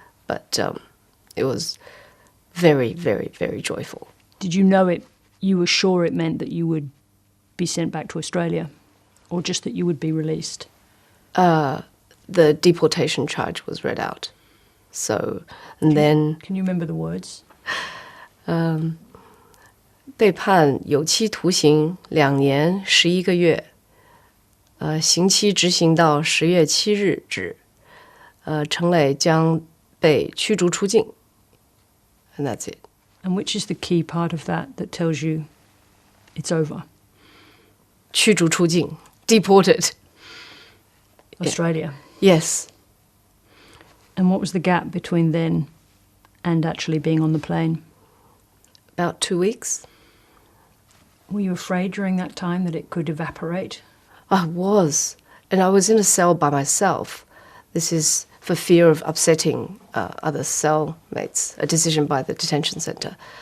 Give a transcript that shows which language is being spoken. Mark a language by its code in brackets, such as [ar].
[en] But it was very, very, very joyful. Did you know it? You were sure it meant that you would be sent back to Australia, or just that you would be released? The deportation charge was read out. So, and then... Can you remember the words? [zh] 被判有期徒刑2年11个月，刑期执行到10月7日止，程磊将被驱逐出境。 [en] And that's it. And which is the key part of that tells you it's over? [zh] 驱逐出境, deported. [en] Australia? Yes. And what was the gap between then and actually being on the plane? About 2 weeks. Were you afraid during that time that it could evaporate? I was. And I was in a cell by myself. This is for fear of upsetting other cellmates, a decision by the detention centre.